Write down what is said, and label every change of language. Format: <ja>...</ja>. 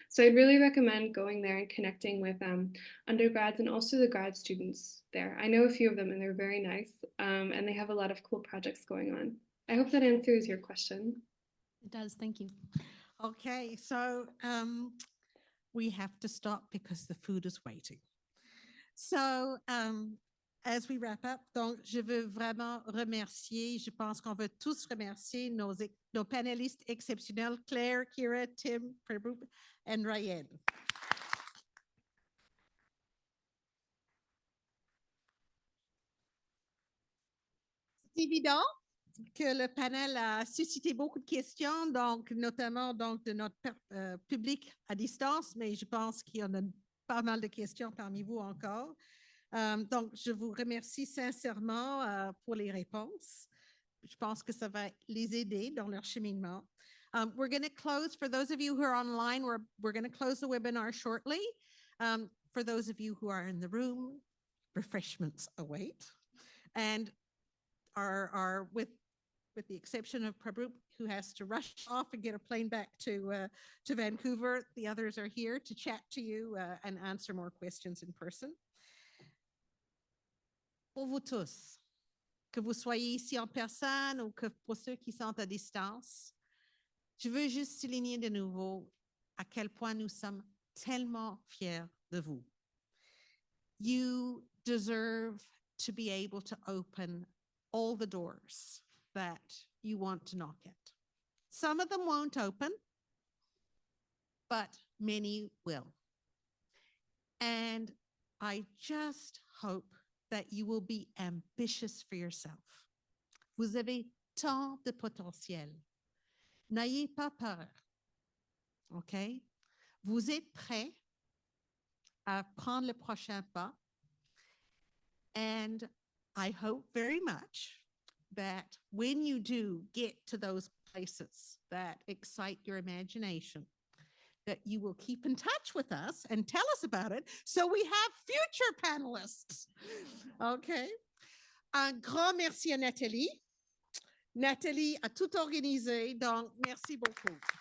<en>So I'd really recommend going there and connecting with undergrads and also the grad students there. I know a few of them and they're very nice, and they have a lot of cool projects going on. I hope that answers your question. It does. Thank you. Okay, so we have to stop because the food is waiting. So, as we wrap up,</en> <fr>donc je veux vraiment remercier, je pense qu'on veut tous remercier nos panélistes exceptionnels, Claire, Kira, Tim, Prabhu, et Ryan. C'est évident que le panel a suscité beaucoup de questions, donc notamment donc, de notre public à distance, mais je pense qu'il y en a pas mal de questions parmi vous encore. Donc, je vous remercie sincèrement pour les réponses. Je pense que ça va les aider dans leur cheminement.</fr> <en>We're going to close, for those of you who are online, we're going to close the webinar shortly. For those of you who are in the room, refreshments await. And are with the exception of Prabhu, who has to rush off and get a plane back to Vancouver, the others are here to chat to you and answer more questions in person.</en> <fr>Pour vous tous, que vous soyez ici en personne ou que pour ceux qui sont à distance, je veux juste souligner de nouveau à quel point nous sommes tellement fiers de vous.</fr> <en>You deserve to be able to open all the doors that you want to knock at. Some of them won't open, but many will. And I just hope that you will be ambitious for yourself.</en> <fr>Vous avez tant de potentiel. N'ayez pas peur. OK? Vous êtes prêts à prendre le prochain pas.</fr> <en>And I hope very much that when you do get to those places that excite your imagination, that you will keep in touch with us and tell us about it so we have future panelists. Okay.</en> <fr>Un grand merci à Nathalie. Nathalie a tout organisé, donc merci beaucoup.</fr>